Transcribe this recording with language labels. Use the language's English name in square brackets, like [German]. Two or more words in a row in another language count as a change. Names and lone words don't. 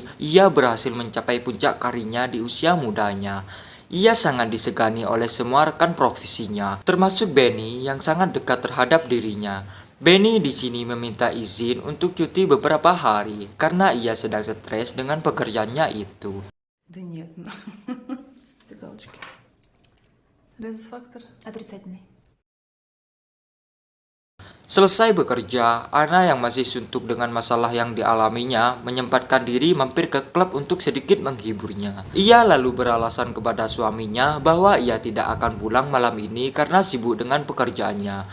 [Indonesian] Ia berhasil mencapai puncak karirnya di usia mudanya. Ia sangat disegani oleh semua rekan profesinya, termasuk Benny yang sangat dekat terhadap dirinya. Benny di sini meminta izin untuk cuti beberapa hari karena ia sedang stres dengan pekerjaannya itu. [Russian] Да нет, ну, это галочки. Резус-фактор отрицательный. [Indonesian] Selesai bekerja, Ana yang masih suntuk dengan masalah yang dialaminya menyempatkan diri mampir ke klub untuk sedikit menghiburnya. Ia lalu beralasan kepada suaminya bahwa ia tidak akan pulang malam ini karena sibuk dengan pekerjaannya.